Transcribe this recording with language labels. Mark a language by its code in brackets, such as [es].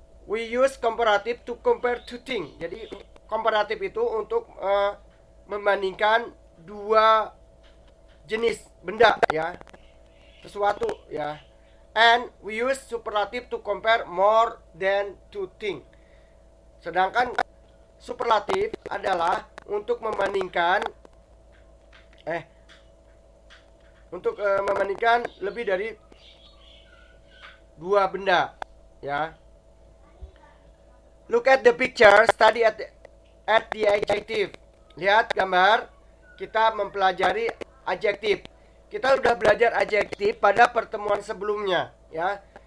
[en] We use comparative to compare two things. [id] Jadi komparatif itu untuk membandingkan dua jenis benda, ya, sesuatu, ya. [en] And we use superlative to compare more than two things. [id] Sedangkan superlatif adalah untuk membandingkan membandingkan lebih dari dua benda, ya. [en] Look at the picture, study at the adjective. [id] Lihat gambar, kita mempelajari adjektif. Kita sudah belajar adjektif pada pertemuan sebelumnya, ya.